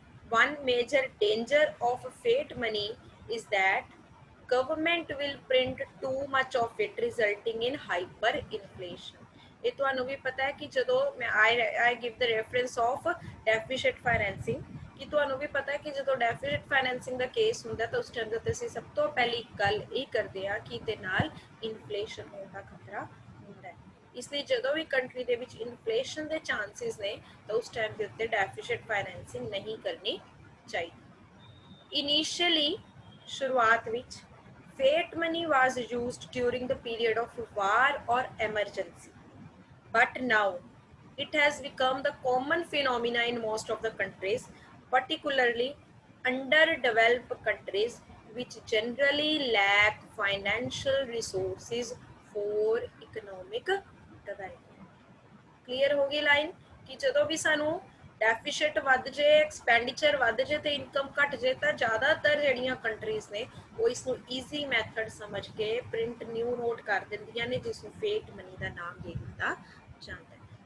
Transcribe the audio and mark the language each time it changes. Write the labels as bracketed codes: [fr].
[en] One major danger of fiat money is that government will print too much of it resulting in hyperinflation। [pa] ਇਹ ਤੁਹਾਨੂੰ ਵੀ ਪਤਾ ਹੈ ਕਿ ਜਦੋਂ ਮੈਂ [en] I give the reference of deficit financing, [pa] ਕਿ ਤੁਹਾਨੂੰ ਵੀ ਪਤਾ ਹੈ ਕਿ ਜਦੋਂ ਡੈਫੀਸਿਟ ਫਾਈਨੈਂਸਿੰਗ ਦਾ ਕੇਸ ਹੁੰਦਾ ਤਾਂ ਉਸ ਟਾਈਮ ਤੇ ਅਸੀਂ ਸਭ ਤੋਂ ਪਹਿਲੀ ਗੱਲ ਇਹ ਕਰਦੇ ਹਾਂ ਕਿ ਇਹਦੇ ਨਾਲ ਇਨਫਲੇਸ਼ਨ ਹੋਣ ਦਾ ਖਤਰਾ ਹੁੰਦਾ ਹੈ। ਇਸ ਲਈ ਜਦੋਂ ਵੀ ਕੰਟਰੀ ਦੇ ਵਿੱਚ ਇਨਫਲੇਸ਼ਨ ਦੇ ਚਾਂਸਸ ਨੇ ਤਾਂ ਉਸ ਟਾਈਮ ਦੇ ਉੱਤੇ ਡੈਫੀਸਿਟ ਫਾਈਨੈਂਸਿੰਗ ਨਹੀਂ ਕਰਨੀ ਚਾਹੀਦੀ। ਇਨੀਸ਼ੀਅਲੀ ਸ਼ੁਰੂਆਤ ਵਿੱਚ [en] fiat money was used during the period of war or emergency, but now it has become the common phenomena in most of the countries, particularly underdeveloped countries which generally lack financial resources for economic development। [pa] Clear ਹੋ ਗਈ line ਕਿ ਜਦੋਂ ਵੀ ਸਾਨੂੰ ਡੈਫੀਸ਼ੀਟ ਵੱਧ ਜੇ, expenditure ਵੱਧ ਜੇ ਤੇ ਇਨਕਮ ਘਟ ਜੇ ਤਾਂ ਜ਼ਿਆਦਾਤਰ ਜਿਹੜੀਆਂ ਕੰਟਰੀਜ਼ ਨੇ ਉਹ ਇਸ ਨੂੰ ਈਜ਼ੀ ਮੈਥਡ ਸਮਝ ਕੇ [en] print new note [pa] ਕਰ ਦਿੰਦੀਆਂ ਨੇ, ਜਿਸ ਨੂੰ ਫੇਟ ਮਨੀ ਦਾ ਨਾਮ ਦੇ ਦਿੱਤਾ ਜਾਂਦਾ ਹੈ।